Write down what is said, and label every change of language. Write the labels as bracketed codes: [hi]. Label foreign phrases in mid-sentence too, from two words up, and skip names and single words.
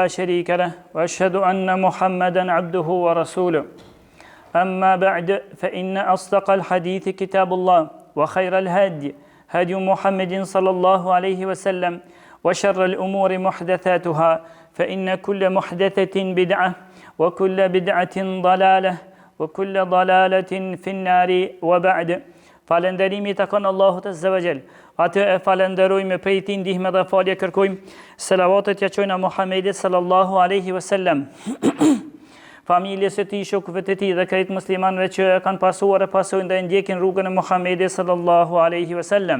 [ar] شريك له وأشهد أن محمدا عبده ورسوله أما بعد فإن أصدق الحديث كتاب الله وخير الهدي هدي محمد صلى الله عليه وسلم وشر الأمور محدثاتها فإن كل محدثة بدعة وكل بدعة ضلالة وكل ضلالة في النار وبعد [sq] Falënderimi takon Allahut [ar] عز وجل. [sq] Atë e falenderojmë prej tij ndihmë dhe falje kërkojmë. Selavatet ja çojna Muhamedit [ar] صلى الله عليه وسلم. [sq] Familjes së tij, shokëve të tij dhe krejt muslimanëve që e kanë pasuar e pasojnë dhe ndjekin rrugën e Muhamedit [ar] صلى الله عليه وسلم.